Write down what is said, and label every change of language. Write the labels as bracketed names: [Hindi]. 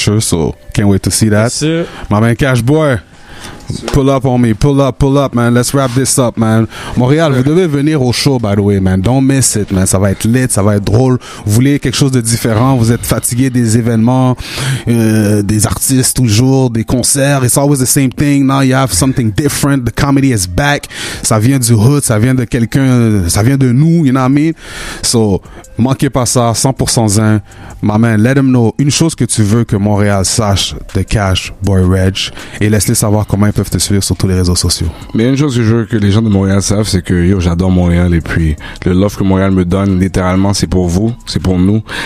[English] So, can't wait to see that. My Man Cashboy. Pull up on me, pull up, man. Let's wrap this up, man. Montréal, [French] vous devez venir au show, [English] by the way, man. Don't miss it, man. [French] Ça va être lit, ça va être drôle. Vous voulez quelque chose de différent, vous êtes fatigué des événements, des artistes toujours, des concerts. [English] It's always the same thing. Now you have something different. The comedy is back. [French] Ça vient du hood, ça vient de quelqu'un, ça vient de nous, [English] you know what I mean? [French] So, manquez pas ça, 100% zen. [English] My man, let them know [French] une chose que tu veux que Montréal sache de Cashboy Reg et laisse-les savoir comment ils peuvent te suivre sur tous les réseaux sociaux. Mais une chose que je veux que les gens de Montréal savent, c'est que yo, j'adore Montréal et puis le love que Montréal me donne, littéralement, c'est pour vous, c'est pour nous.